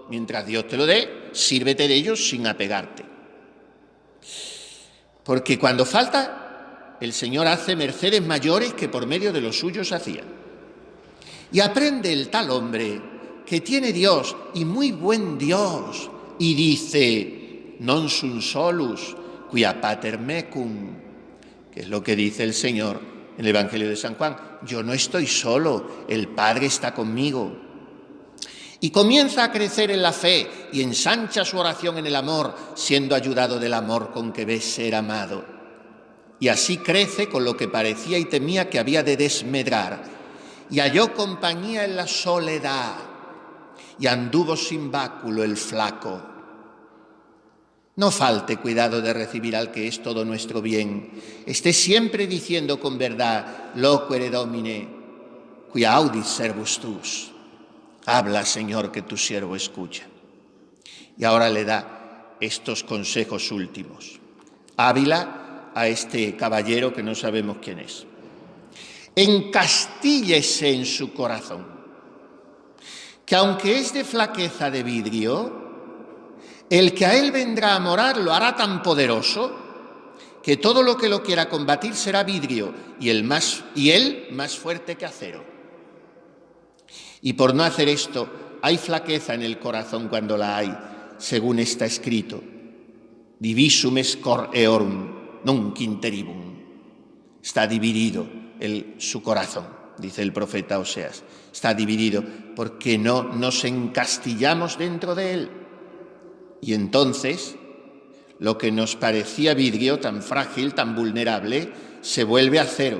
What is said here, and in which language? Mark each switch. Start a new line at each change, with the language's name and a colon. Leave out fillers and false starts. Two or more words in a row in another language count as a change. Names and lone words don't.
Spanish: Mientras Dios te lo dé, sírvete de ellos sin apegarte. Porque cuando falta, el Señor hace mercedes mayores que por medio de los suyos hacía. Y aprende el tal hombre que tiene Dios, y muy buen Dios, y dice:
Latin: non sum solus, quia pater mecum,
Spanish: que es lo que dice el Señor en el Evangelio de San Juan: yo no estoy solo, el Padre está conmigo. Y comienza a crecer en la fe y ensancha su oración en el amor, siendo ayudado del amor con que ve ser amado. Y así crece con lo que parecía y temía que había de desmedrar. Y halló compañía en la soledad, y anduvo sin báculo el flaco. No falte cuidado de recibir al que es todo nuestro bien. Esté siempre diciendo con verdad:
Latin: loquere Domine, quia audis servus tuus.
Spanish: Habla, Señor, que tu siervo escucha. Y ahora le da estos consejos últimos. Ávila a este caballero que no sabemos quién es. Encastíllese en su corazón, que aunque es de flaqueza de vidrio, el que a él vendrá a morar lo hará tan poderoso que todo lo que lo quiera combatir será vidrio y él más fuerte que acero. Y por no hacer esto, hay flaqueza en el corazón cuando la hay, según está escrito:
Latin: divisum est cor eorum, nunc interibum.
Spanish: Está dividido su corazón, dice el profeta Oseas. Está dividido porque no nos encastillamos dentro de él. Y entonces, lo que nos parecía vidrio, tan frágil, tan vulnerable, se vuelve acero.